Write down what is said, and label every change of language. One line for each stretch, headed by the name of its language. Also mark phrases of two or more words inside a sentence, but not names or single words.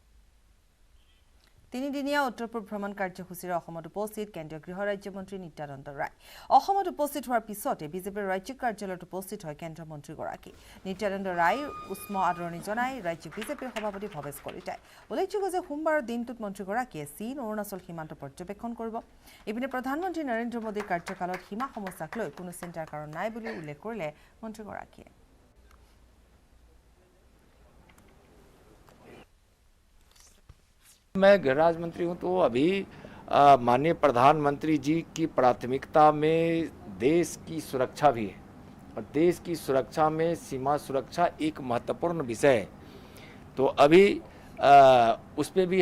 Assamese: তিনিদিনীয়া উত্তৰ-পূব ভ্ৰমণ কাৰ্যসূচীৰে অসমত উপস্থিত কেন্দ্ৰীয় গৃহ ৰাজ্যমন্ত্ৰী নিত্যানন্দ ৰায় অসমত উপস্থিত হোৱাৰ পিছতে বিজেপিৰ ৰাজ্যিক কাৰ্যালয়ত উপস্থিত হয় কেন্দ্ৰীয় মন্ত্ৰীগৰাকী নিত্যানন্দ ৰায় উষ্ম আদৰণি জনাই ৰাজ্যিক বিজেপিৰ সভাপতি ভৱেশ কলিতাই উল্লেখযোগ্য যে সোমবাৰৰ দিনটোত মন্ত্ৰীগৰাকীয়ে চীন অৰুণাচল সীমান্ত পৰ্যবেক্ষণ কৰিব ইপিনে প্ৰধানমন্ত্ৰী নৰেন্দ্ৰ মোদীৰ কাৰ্যকালত সীমা সমস্যাক লৈ কোনো চিন্তাৰ কাৰণ নাই বুলি উল্লেখ কৰিলে মন্ত্ৰীগৰাকীয়ে
Hindi: मैं गृह राज्य मंत्री हूँ तो अभी माननीय प्रधानमंत्री जी की प्राथमिकता में देश की सुरक्षा भी है और देश की सुरक्षा में सीमा सुरक्षा एक महत्वपूर्ण विषय है तो अभी उस पर भी